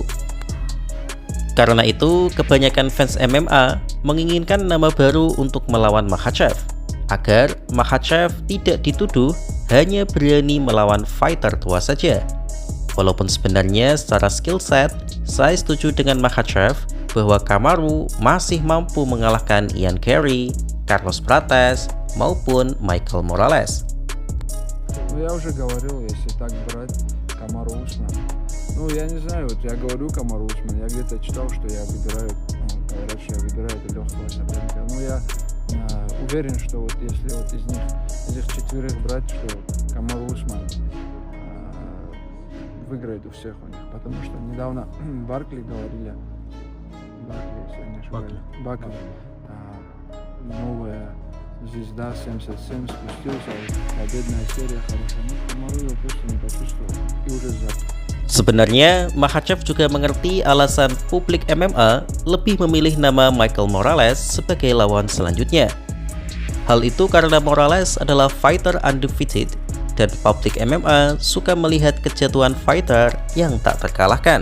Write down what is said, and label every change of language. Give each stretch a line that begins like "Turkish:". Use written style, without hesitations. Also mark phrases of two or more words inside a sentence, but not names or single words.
Indonesian: Karena itu, kebanyakan fans MMA menginginkan nama baru untuk melawan Makhachev, agar Makhachev tidak dituduh hanya berani melawan fighter tua saja. Walaupun sebenarnya secara
English: skill set,
Indonesian: saya setuju dengan Makhachev bahwa Kamaru masih mampu mengalahkan Ian Garry, Carlos Prates, maupun Michael Morales.
Russian: Я уже говорил, если так брать Камару Усман. Я не знаю, я говорю Камару Усман, я где-то читал, что я выбираю, говорят, что я выбираю легкого соперника. Я уверен, что если из них, этих четверых брать, что Камару Усман выиграет у всех у них, потому что недавно Баркли говорили, если я не ошибаюсь, Бакли, новая звезда 77 спустился, победная серия хорошая, Камару его просто не почувствовал и уже
Indonesian: Sebenarnya, Makhachev juga mengerti alasan publik MMA lebih memilih nama Michael Morales sebagai lawan selanjutnya. Hal itu karena Morales adalah
English: fighter undefeated
Indonesian: dan publik MMA suka melihat kejatuhan fighter yang tak terkalahkan.